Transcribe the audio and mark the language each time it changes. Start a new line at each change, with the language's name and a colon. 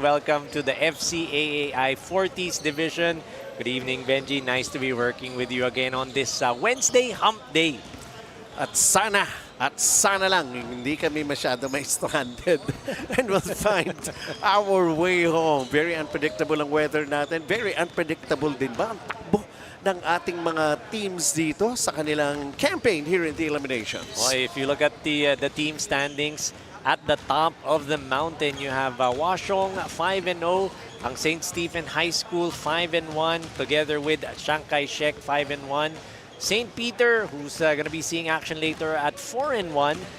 English: Welcome to the FCAAI 40s Division. Good evening, Benji. Nice to be working with you again on this Wednesday Hump Day.
Filipino: At sana lang hindi kami masyado may stranded
English: and we'll find our way home.
Filipino: Very unpredictable ang weather natin. Very unpredictable din ba ang takbo ng ating mga teams dito sa kanilang campaign
English: here in the eliminations. Well, if you look at the team standings, at the top of the mountain, you have Washong 5-0, ang St. Stephen High School 5-1, together with Chiang Kai-shek 5-1. St. Peter, who's going to be seeing action later at 4-1.